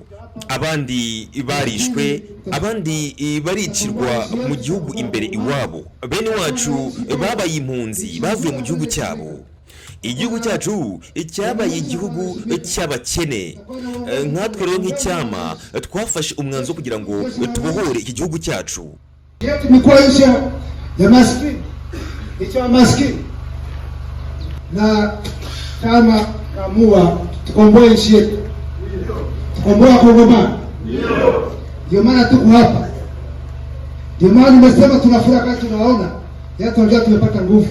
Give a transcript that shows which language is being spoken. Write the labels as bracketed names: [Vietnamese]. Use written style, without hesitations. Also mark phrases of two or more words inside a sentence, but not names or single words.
[Kinyarwanda] Abandi barishwe, abandi baricirwa mu gihugu imbere iwabo. Bene wacu babaye impunzi, bavuye mu gihugu cyabo. Igihugu cyacu cyabaye igihugu cy'abakene. Nkatwe rero nk'icyama twafashe umwanzuro kugira ngo tubohore iki gihugu cyacu. [Swahili] Tumekuwa nchi ya maskini, nchi ya maskini, na kama kamua tukomboe nchi yetu, tukomboe Kongomani. Ndio maana tuko hapa. Ndio maana nimesema tunafurahi kama tunaona yetu ndio tumepata nguvu.